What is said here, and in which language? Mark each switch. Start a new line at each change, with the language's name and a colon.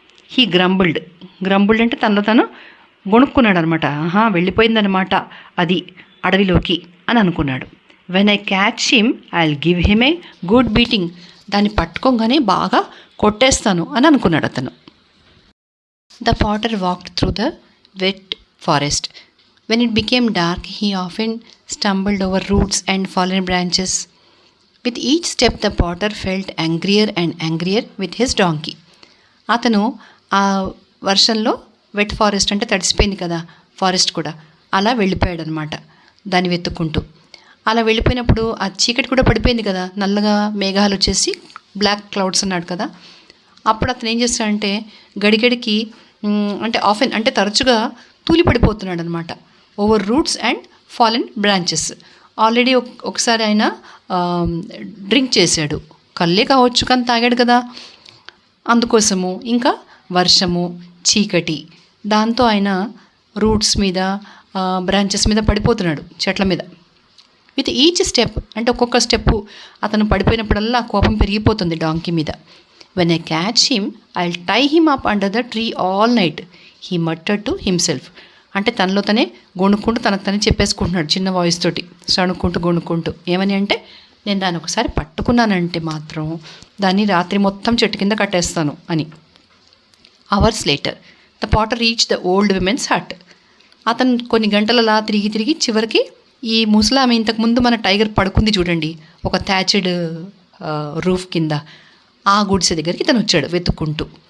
English: he grumbled
Telugu: అంటే తనలో తను గొణుక్కున్నాడు అనమాట. వెళ్ళిపోయిందనమాట అది అడవిలోకి అని అనుకున్నాడు.
English: When I catch him I will give him a good beating.
Telugu: దాన్ని పట్టుకోగానే బాగా కొట్టేస్తాను అని అనుకున్నాడు అతను.
English: The potter walked through the wet forest. When it became dark, he often stumbled over roots and fallen branches. With each step, the potter felt angrier and angrier with his donkey.
Telugu: అతను ఆ వర్షంలో, wet forest అంటే తడిసిపోయింది కదా forest కూడా, అలా వెళ్ళిపోయాడు అనమాట దాన్ని వెతుక్కుంటూ. అలా వెళ్ళిపోయినప్పుడు ఆ చీకటి కూడా పడిపోయింది కదా, నల్లగా మేఘాలు వచ్చేసి బ్లాక్ క్లౌడ్స్ అన్నాడు కదా. అప్పుడు అతను ఏం చేస్తాడంటే, గడిగడికి అంటే ఆఫెన్ అంటే తరచుగా తూలి పడిపోతున్నాడు అనమాట.
English: Over roots and fallen branches.
Telugu: Already ఒకసారి ఆయన డ్రింక్ చేశాడు, కళ్ళే కావచ్చు కానీ తాగాడు కదా, అందుకోసము. ఇంకా వర్షము, చీకటి, దాంతో ఆయన రూట్స్ మీద, బ్రాంచెస్ మీద పడిపోతున్నాడు, చెట్ల మీద.
English: with each step
Telugu: అంటే ఒక్కొక్క స్టెప్పు అతను పడిపోయినప్పుడల్లా కోపం పెరిగిపోతుంది డాంకీ మీద.
English: When I catch him, I'll tie him up under the tree all night, he muttered to himself.
Telugu: అంటే తనలో తనే గొణుక్కుంటూ తనకు తనే చెప్పేసుకుంటున్నాడు చిన్న వాయిస్ తోటి, గొణుక్కుంటూ. ఏమని అంటే, నేను దాన్ని ఒకసారి పట్టుకున్నానంటే మాత్రం దాన్ని రాత్రి మొత్తం చెట్టు కింద కట్టేస్తాను అని.
English: Hours later the potter reach the old women's hut.
Telugu: అతను కొన్ని గంటలలా తిరిగి చివరికి ఈ ముసలామె, ఇంతకుముందు మన టైగర్ పడుకుంది చూడండి ఒక థ్యాచ్డ్ రూఫ్ కింద, ఆ గుడిసె దగ్గరికి తను వచ్చాడు వెతుక్కుంటూ.